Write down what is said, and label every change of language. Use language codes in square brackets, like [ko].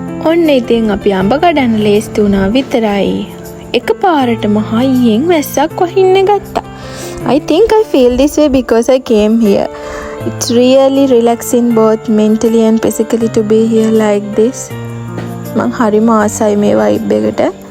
[si] ඔන්න ඉතින් අපි අඹ කඩන්න ලේස්ති වුණා විතරයි. එකපාරටම හයියෙන් වැස්සක් වහින්න ගත්තා. [en] I think I feel this way because I came here. It's really relaxing both mentally and physically to be here like this. [si] මං හරිම ආසයි මේ vibe එකට.